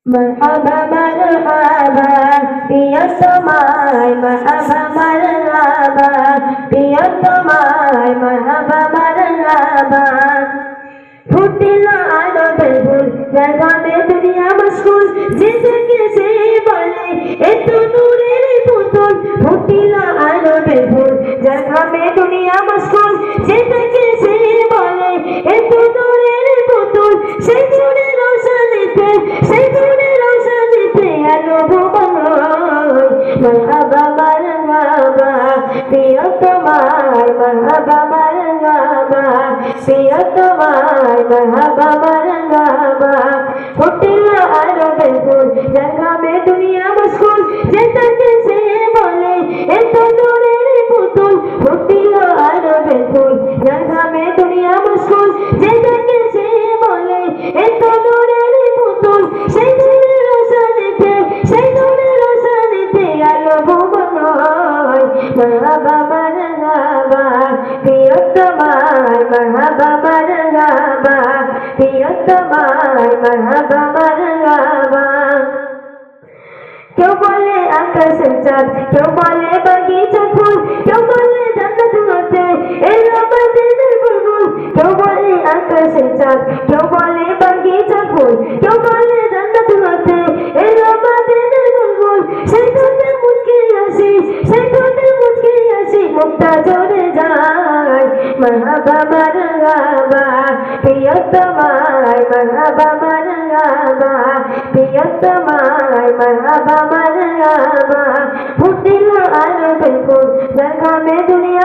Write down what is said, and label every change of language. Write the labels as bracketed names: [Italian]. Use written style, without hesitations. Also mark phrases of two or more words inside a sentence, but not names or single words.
[Arabic] مرحبا مرحبا [Bangla] প্রিয়তমায় [Arabic] مرحبا مرحبا [Bangla] প্রিয়তমায় [Arabic] مرحبا مرحبا [Bangla] ফুটিল আলোতে ফুল জাগাতে দুনিয়া মশগুল জিন্দগি সে বলে এত নূরের পুতুল ফুটিল আলোতে ফুল জাগাতে দুনিয়া মশগুল জিন্দগি সে বলে এত নূরের পুতুল সেই নূরের রোশনীতে সেই নূরের রোশনীতে আলো ভুবন [Arabic] مرحبا مرحبا [Bangla] প্রিয়তমায় [Arabic] مرحبا مرحبا [Bangla] প্রিয়তমায় [Arabic] مرحبا مرحبا [Bangla] ফুটিল আলোতে ফুল জাগাবে দুনিয়া মশগুল যেটাকে সে বলে এত নূরের পুতুল ফুটিল আলোতে ফুল জাগাবে দুনিয়া মশগুল যেটাকে সে বলে এত নূরের পুতুল সেই নূরের রোশনীতে সেই নূরের রোশনীতে আলো ভুবন [Arabic] مرحبا مرحبا [Bangla] প্রিয়তমায় [Arabic] مرحبا مرحبا [Bangla] প্রিয়তমায় [Arabic] مرحبا مرحبا [Bangla] কেউ বলে আকাশের চাঁদ কেউ বলে বাগিচা ফুল কেউ বলে জান্নাত হতে এলো আমাদের বুলবুল কেউ বলে আকাশের চাঁদ কেউ বলে বাগিচা ফুল কেউ বলে জান্নাত হতে এলো আমাদের বুলবুল সেই ঠোঁটে মুচকি হাসি সেই ঠোঁটে মুচকি হাসি মুখটা ঝরে যায় [Arabic] مرحبا مرحبا [Bangla] প্রিয়তমায় [Arabic] مرحبا مرحبا [Bangla] প্রিয়তমায় [Arabic] مرحبا مرحبا [Bangla] ফুটিল আলোতে ফুল জাগাবে দুনিয়া